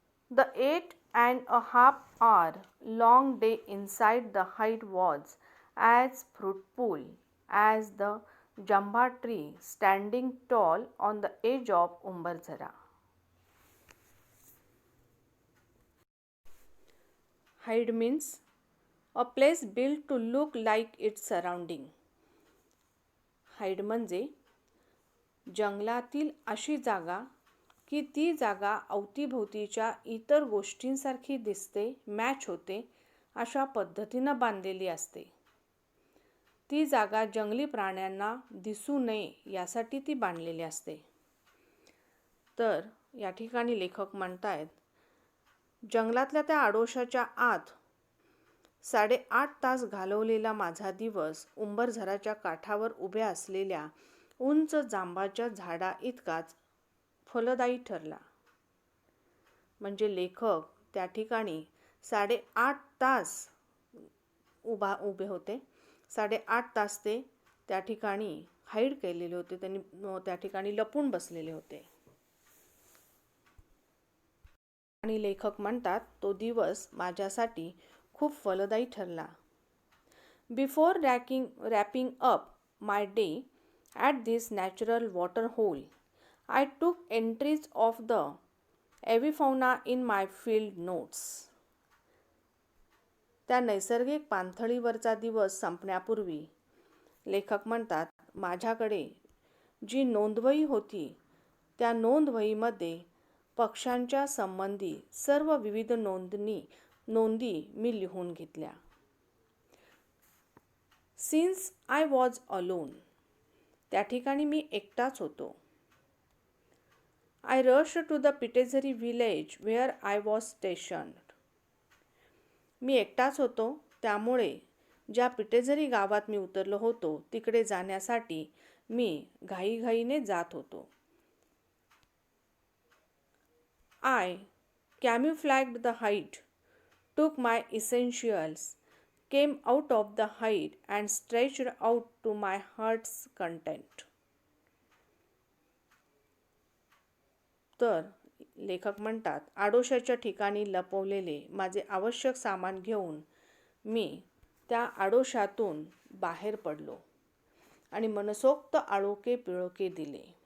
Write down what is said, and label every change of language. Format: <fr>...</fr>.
<en>The 8.5 hour long day inside the hide was as fruitful as the jamba tree standing tall on the edge of Umbarzara. Hide means a place built to look like its surrounding.</en> <mr>Hide म्हणजे जंगलातील अशी जागा की ती जागा अवतीभोवतीच्या इतर गोष्टींसारखी दिसते, match होते अशा पद्धतीनं बांधलेली असते. ती जागा जंगली प्राण्यांना दिसू नये यासाठी ती बांधलेली असते. तर या ठिकाणी लेखक म्हणतायत, जंगलातल्या त्या आडोशाच्या आत 8.5 तास घालवलेला माझा दिवस उंबरझऱ्याच्या काठावर उभ्या असलेल्या उंच जांबाच्या झाडा इतकाच फलदायी ठरला. म्हणजे लेखक त्या ठिकाणी 8.5 तास उभे होते. 8.5 तास ते त्या ठिकाणी हाईड केलेले होते, त्यांनी त्या ठिकाणी लपून बसलेले होते. आणि लेखक म्हणतात, तो दिवस माझ्यासाठी खूप फलदायी ठरला.</mr> <en>Before wrapping up my day at this natural water hole, I took entries of the avifauna in my field notes.</en> <mr>त्या नैसर्गिक पाणथळीवरचा दिवस संपण्यापूर्वी लेखक म्हणतात, माझ्याकडे जी नोंदवही होती त्या नोंदवहीमध्ये पक्ष्यांच्या संबंधी सर्व विविध नोंदी मी लिहून घेतल्या.</mr> <en>since I was alone,</en> <mr>त्या ठिकाणी मी एकटाच होतो.</mr> <en>I rushed to the Pitezari village where I was stationed.</en> <mr>मी एकटाच होतो, त्यामुळे ज्या पिटेझरी गावात मी उतरलो होतो तिकडे जाण्यासाठी मी घाईघाईने जात होतो.</mr> <en>I camouflaged the hide took my essentials, came out of the hide, and stretched out to my heart's content.</en> <mr>तर लेखक म्हणतात, आडोशाच्या ठिकाणी लपवलेले माझे आवश्यक सामान घेऊन मी त्या आडोशातून बाहेर पडलो आणि मनसोक्त आळोखे पिळोखे दिले.</mr>